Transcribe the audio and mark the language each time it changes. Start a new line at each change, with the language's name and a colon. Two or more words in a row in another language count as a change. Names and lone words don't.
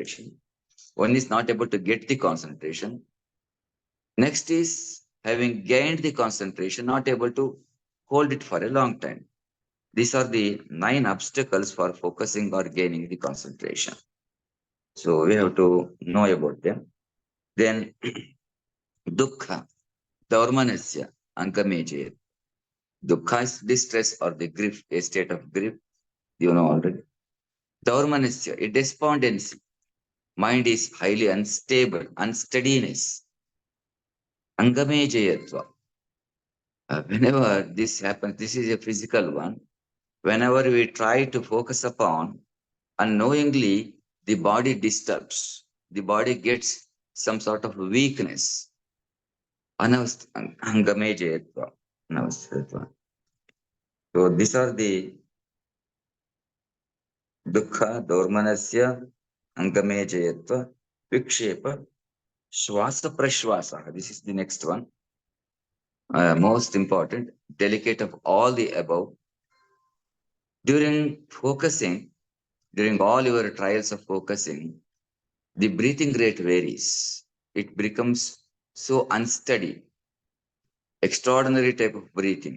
English: One is not able to get the concentration. Next is having gained the concentration, not able to hold it for a long time. These are the 9 obstacles for focusing or gaining the concentration. So we have to know about them.
Sanskrit: Then dukkha, daurmanasya, ankameje.
English: Dukkha is distress or the grief, a state of grief. You know already. Daurmanasya, a despondency. Mind is highly unstable, unsteadiness. Angamejayatva. Whenever this happens, this is a physical one. Whenever we try to focus upon, unknowingly, the body disturbs. The body gets some sort of weakness. Angamejayatva. So these are the
Sanskrit: dukkha, dormanasya, angamejayatva, vikshepa, shwasa prashwasa.
English: This is the next one. Most important, delicate of all the above. During focusing, during all your trials of focusing, the breathing rate varies. It becomes so unsteady, extraordinary type of breathing.